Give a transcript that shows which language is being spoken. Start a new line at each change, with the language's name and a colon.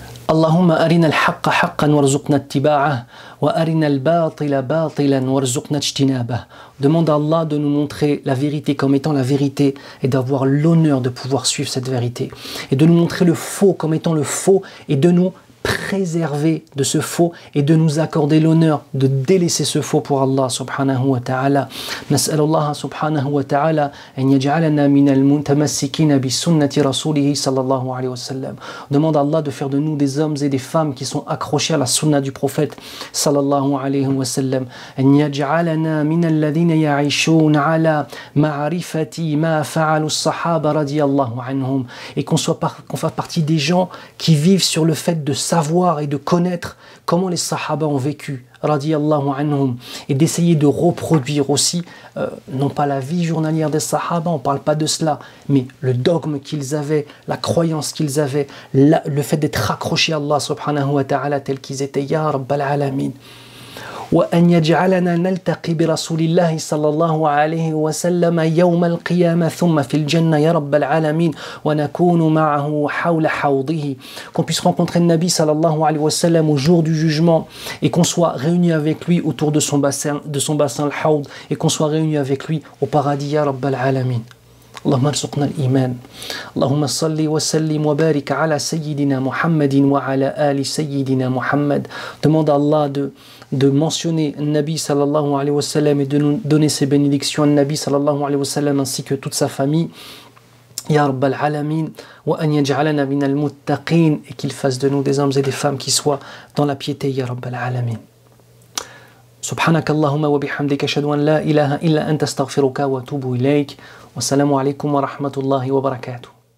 Arabic: اللهم أرنا الحق حقا وارزقنا اتباعه وأرنا الباطل باطلا وارزقنا اجتنابه.
French: Demande à Allah de nous montrer la vérité comme étant la vérité et d'avoir l'honneur de pouvoir suivre cette vérité. Et de nous montrer le faux comme étant le faux et de nous préserver de ce faux et de nous accorder l'honneur de délaisser ce faux pour Allah subhanahu wa ta'ala.
Arabic: نسأل الله سبحانه وتعالى أن يجعلنا من المتمسكين بسنة رسوله صلى الله عليه وسلم.
French: Demande à Allah de faire de nous des hommes et des femmes qui sont accrochés à la sunna du prophète
Arabic: صلى الله عليه وسلم. أن يجعلنا من الذين يعيشون على معرفة ما فعلوا الصحابة رضي الله عنهم.
French: Et qu'on fasse partie des gens qui vivent sur le fait de savoir et de connaître comment les sahaba ont vécu, radiyallahu anhum, et d'essayer de reproduire aussi, non pas la vie journalière des sahaba, on ne parle pas de cela, mais le dogme qu'ils avaient, la croyance qu'ils avaient, le fait d'être accrochés à Allah subhanahu wa ta'ala tel qu'ils étaient, ya Rabbal Alamin.
Arabic: وأن يجعلنا نلتقي برسول الله صلى الله عليه وسلم يوم القيامة ثم في الجنة يا رب العالمين ونكون معه حول حوضه.
French: Qu'on puisse rencontrer le Nabi sallallahu alayhi wa sallam au jour du jugement et qu'on soit réunis avec lui autour de son bassin le Hawd, et qu'on soit réunis avec lui au paradis ya
Arabic: رب العالمين. اللهم ارزقنا الإيمان. اللهم صل وسلم وبارك على سيدنا محمد وعلى آل سيدنا محمد.
French: Demande à Allah de mentionner Nabi sallallahu alayhi wa sallam et de nous donner ses bénédictions à Nabi sallallahu alayhi wa sallam ainsi que toute sa famille.
Arabic: Ya Rabbal Alamin, wa an yaj'alana min al-muttaqin,
French: et qu'il fasse de nous des hommes et des femmes qui soient dans la piété, Ya Rabbal Alamin.
Arabic: سبحانك اللهم وبحمدك أشهد أن لا إله إلا أنت أستغفرك وأتوب إليك والسلام عليكم ورحمة الله وبركاته.